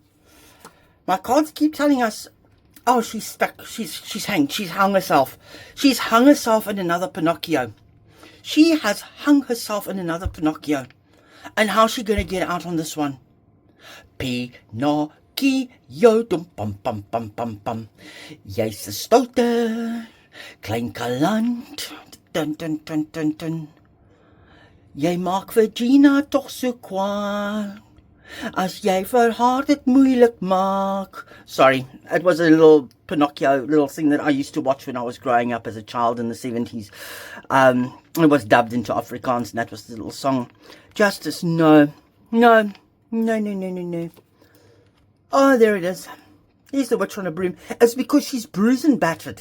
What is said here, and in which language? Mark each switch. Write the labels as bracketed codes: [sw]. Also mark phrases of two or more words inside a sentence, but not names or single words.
[en] My cards keep telling us, oh, she's stuck. She's hanged. She's hung herself. She's hung herself in another Pinocchio. She has hung herself in another Pinocchio. And how's she going to get out on this one? Pinocchio, dum pam pam pam pam pam. [af] Jy's 'n stoute klein kaland. Dun dun dun dun dun. Jy maak vir Gina tog so kwaad. As jy vir haar dit moeilik maak. [en] Sorry, it was a little Pinocchio little thing that I used to watch when I was growing up as a child in the 70s. It was dubbed into Afrikaans, and that was the little song. Justice, no. No. No, no, no, no, no. Oh, there it is. Here's the witch on a broom. It's because she's bruised and battered.